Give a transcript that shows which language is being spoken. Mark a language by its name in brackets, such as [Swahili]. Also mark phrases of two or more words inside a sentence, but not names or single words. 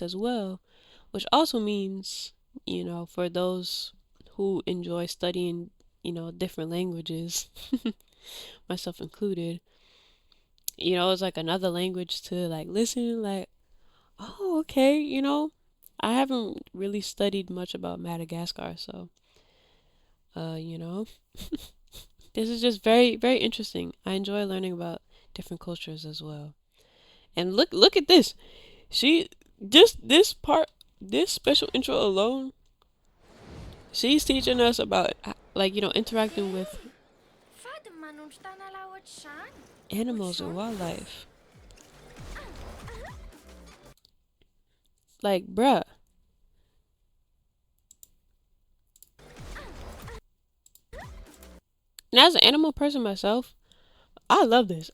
[English] as well, which also means, for those who enjoy studying, different languages, myself included, it's like another language to like listen, like, oh, okay, I haven't really studied much about Madagascar, so, uh, you know, this is just very, very interesting. I enjoy learning about different cultures as well. And look at this. She just this part, this special intro alone, she's teaching us about like interacting with [Malagasy] Fady manondro tanalahy ohatr'izany. [English] animals and wildlife. Like, bruh. And as an animal person myself, I love this.